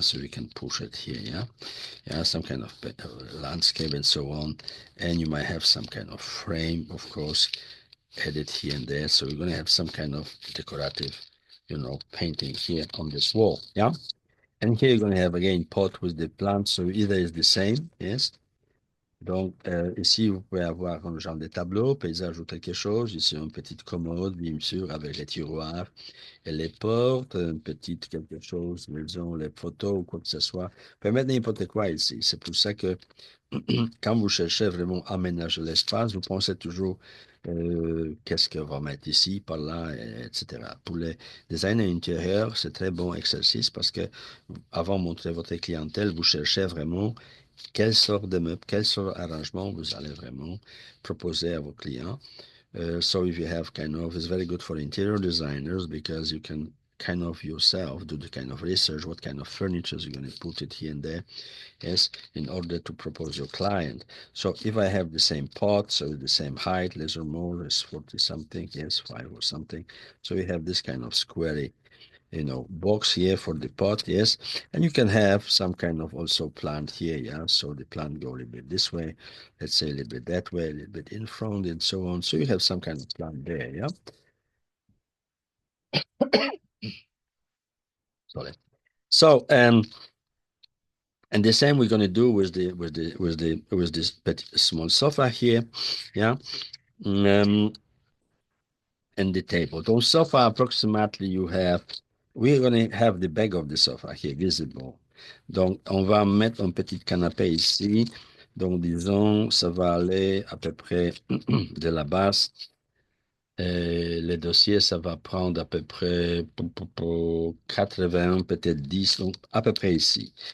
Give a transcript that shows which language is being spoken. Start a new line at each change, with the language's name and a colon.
English: So you can push it here, yeah, yeah, some kind of landscape and so on, and you might have some kind of frame, of course, added here and there. So you're going to have some kind of decorative, painting here on this wall, yeah. And here you're going to have again pot with the plants, so either is the same, yes.
French: Donc, ici, vous pouvez avoir un genre de tableau, paysage ou quelque chose. Ici, une petite commode, bien sûr, avec les tiroirs et les portes, une petite quelque chose, maison, les photos ou quoi que ce soit. Vous pouvez mettre n'importe quoi ici. C'est pour ça que quand vous cherchez vraiment à aménager l'espace, vous pensez toujours qu'est-ce qu'on va mettre ici, par là, etc. Pour les design intérieur, c'est très bon exercice parce que avant de montrer votre clientèle, vous cherchez vraiment quelle sorte de meubles, quel sort d'arrangement vous allez vraiment proposer à vos clients.
English: So if you have it's very good for interior designers because you can kind of yourself do the kind of research, what kind of furniture you're going to put it here and there, yes, in order to propose your client. So if I have the same pot, so the same height, less or more, less 40 something, yes, 5 or something. So we have this kind of square box here for the pot, yes. And you can have some kind of also plant here, yeah. So the plant go a little bit this way, let's say a little bit that way, a little bit in front, and so on. So you have some kind of plant there, yeah. Sorry. So and the same we're gonna do with this small sofa here, yeah. Um, and the table. Donc sofa approximately you have, we're gonna have the back of the sofa here visible.
French: Donc on va mettre un petit canapé ici. Donc disons ça va aller à peu près de la base. Les dossiers, ça va prendre à peu près pour 80, peut-être 10, donc à peu près ici.